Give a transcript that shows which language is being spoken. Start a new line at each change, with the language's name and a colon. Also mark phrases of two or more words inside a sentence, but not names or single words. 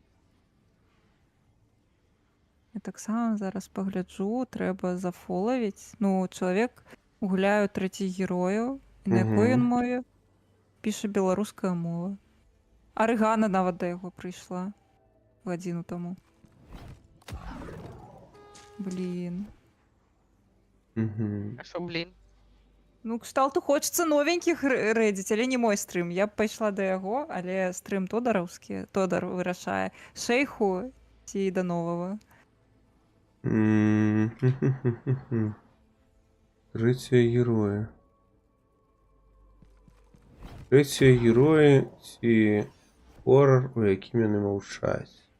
Belarusian: Я таксама зараз пагляджу, трэба зафолавіць. Ну, чалавек гуляе трэці герою, і на якой ён мове? Піша беларуская мова. Арыгана нават да яго прыйшла гадзіну таму. Блін. Мгм.
Ukrainian: А що, блін? Ну,
Belarusian: кшталту хочацца новенькіх рэдзіць, але не мой стрым. Я б пайшла да яго, але стрым Тодараўскі. Тодар вырашае. Шэйху ці да новага. Трэція героя. Трэція героі ці хорар, у якім яны маўчаць.